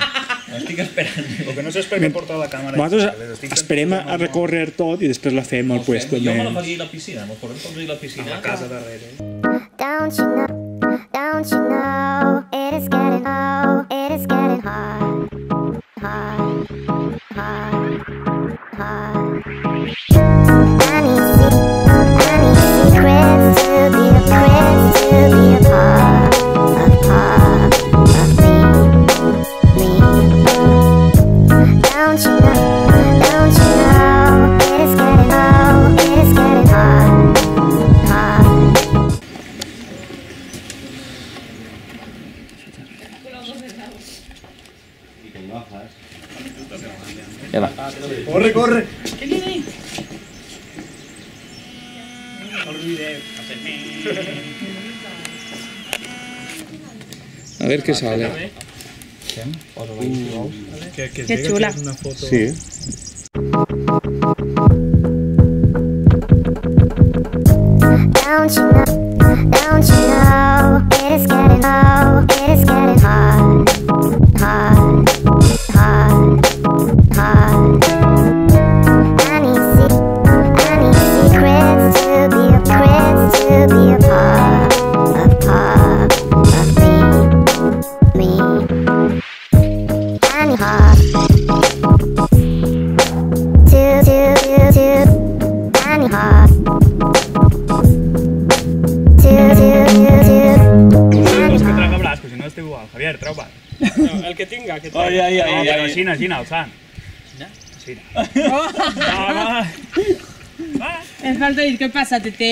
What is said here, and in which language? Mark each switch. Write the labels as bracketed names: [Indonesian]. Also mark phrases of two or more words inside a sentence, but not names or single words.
[Catalan] M'estic esperant. Lo que no sé és per què porta la càmera. Nosaltres esperem a recórrer tot i després la fem al puesto. Jo me la faria a la piscina, mos correm tots a la piscina. A la casa darrere. [English] Don't you know, it is getting hard, hard. I need secrets to be a part of me. Don't you know, it is getting hard. [Spanish] Corre, corre. A ver qué sale. Qué chula. Una foto. Sí. [English] Don't you know, it is getting hard. I need secrets to be a part of me. I need heart I need heart. [Catalan] Este igual, Javier, trau bar. No, el que tinga, que trau. Ai. Aixina, alçant. Aixina. Em falta dir què passa, Tete.